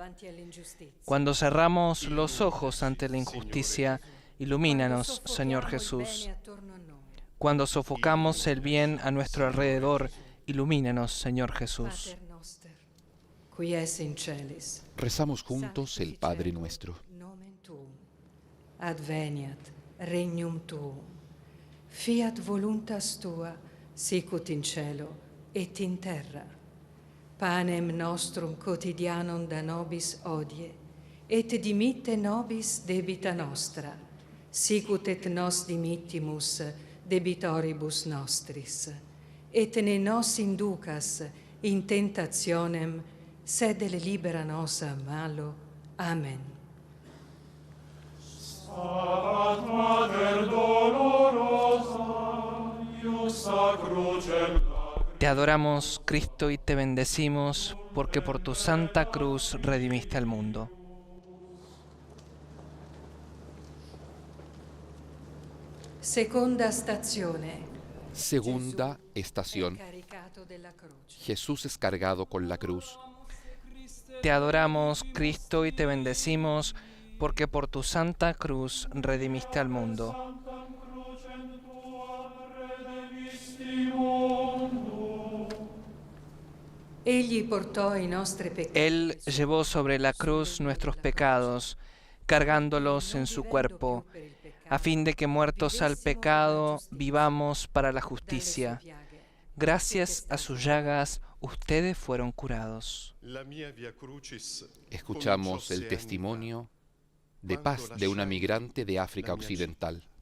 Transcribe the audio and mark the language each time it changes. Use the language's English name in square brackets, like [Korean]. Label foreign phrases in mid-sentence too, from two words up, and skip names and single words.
[Spanish] Cuando cerramos los ojos ante la injusticia, ilumínanos, Señor Jesús. Cuando sofocamos el bien a nuestro alrededor, ilumínanos, Señor Jesús. Rezamos juntos el Padre Nuestro. [Latin] Adveniat regnum tuum, fiat voluntas tua, sicut in cielo et in terra. Panem nostrum quotidianum da nobis hodie, et dimitte nobis debita nostra, sicut et nos dimittimus debitoribus nostris. Et ne nos inducas in tentationem, sed libera nos a malo. Amen. Stabat Mater dolorosa, iusta crucem [Spanish] Te adoramos, Cristo, y te bendecimos, porque por tu santa cruz redimiste al mundo. [Italian] Seconda stazione. [Spanish] Segunda estación. [Italian] Caricato della croce. [Spanish] Jesús es cargado con la cruz. Te adoramos, Cristo, y te bendecimos, porque por tu santa cruz redimiste al mundo. [Italian] Egli portò i nostri peccati. [Spanish] Él llevó sobre la cruz nuestros pecados, cargándolos en su cuerpo, a fin de que muertos al pecado vivamos para la justicia. Gracias a sus llagas, ustedes fueron curados. Escuchamos el testimonio de paz de una migrante de África Occidental.